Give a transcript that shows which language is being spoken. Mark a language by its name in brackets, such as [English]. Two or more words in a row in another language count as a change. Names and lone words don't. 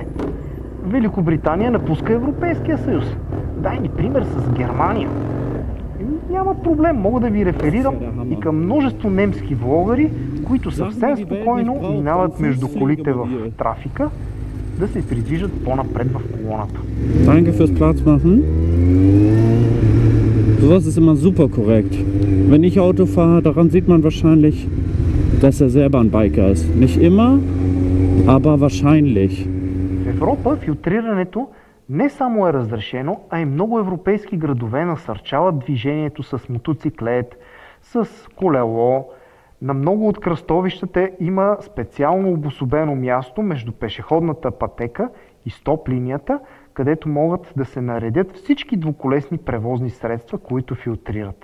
[Bulgarian] Великобритания напуска Европейския съюз. Дай ми пример с Германия. Няма проблем, мога да ви реферирам и към множество немски влогари, които съвсем спокойно минават между колите в трафика, да се придвижат по-напред в колоната. [German] Danke fürs Platz machen. Sowas ist immer super korrekt. Wenn ich Auto fahre, daran sieht man wahrscheinlich, dass er selber ein Biker ist. Nicht immer, aber wahrscheinlich. [Bulgarian] В Европа филтрирането не само е разрешено, а и много европейски градове насърчават движението с мотоциклет, с колело. На много от кръстовищата има специално обособено място между пешеходната пътека и стоп линията, където могат да се наредят всички двуколесни превозни средства, които филтрират.